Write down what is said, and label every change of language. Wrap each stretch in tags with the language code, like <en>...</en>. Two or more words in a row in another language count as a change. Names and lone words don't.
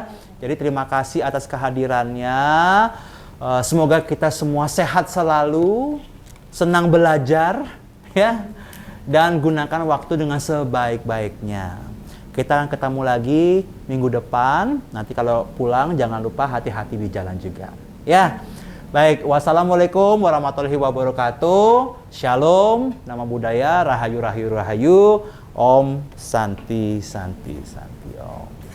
<id>Jadi terima kasih atas kehadirannya. Semoga kita semua sehat selalu, senang belajar ya, dan gunakan waktu dengan sebaik-baiknya. Kita akan ketemu lagi minggu depan. Nanti kalau pulang jangan lupa hati-hati di jalan juga. Ya.</id> <ar>Baik, والسلام عليكم ورحمة الله وبركاته.</ar> <jv>Shalom,</jv> <pi>nama budaya,</pi> <jv>rahayu rahayu rahayu.</jv> <sa>ॐ शान्तिः शान्तिः शान्तिः ॐ.</sa>